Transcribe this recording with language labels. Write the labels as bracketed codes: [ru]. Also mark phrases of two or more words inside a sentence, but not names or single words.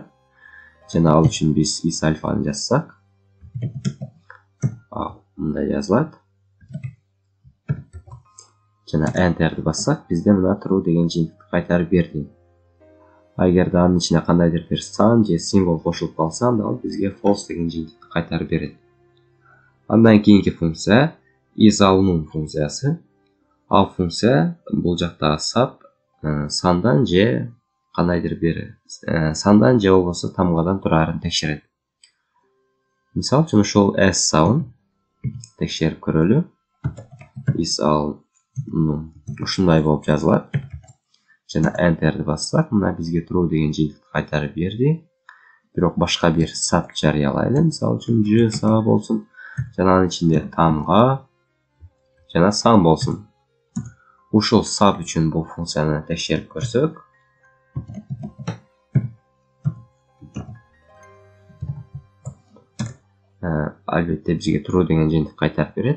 [ky] Жана ал үчүн биз is alphаны жазсак, мындай жазылат. Жана enter'ди бассак, бизде мына true деген жыйынтыкты кайтарып берди. Эгерде анын ичине кандайдыр бир сан же символ кошулуп калса, анда ал бизге false деген жыйынтыкты кайтарып берет. Андан кийинки функция is unknown функциясы. Ал функция бул жактагы сап сандан же кандайдыр бир сандан же болбосо тамгадан турарын текшерет. Мисалы үчүн ошол s сабын текшерип көрөлү. Is unknown ушундай болуп жазылат. Жана enter'ди бассак, мына бизге true деген жыйынтыкты кайтарып берди. Бирок башка бир сап жарыялайлы. Мисалы үчүн j сабы болсун. Жана анын ичинде тамга жана сан болсун. Ушул сап үчүн бул функцияны текшерип көрсөк, албетте бизге true деген жыйынтык кайтарып берет.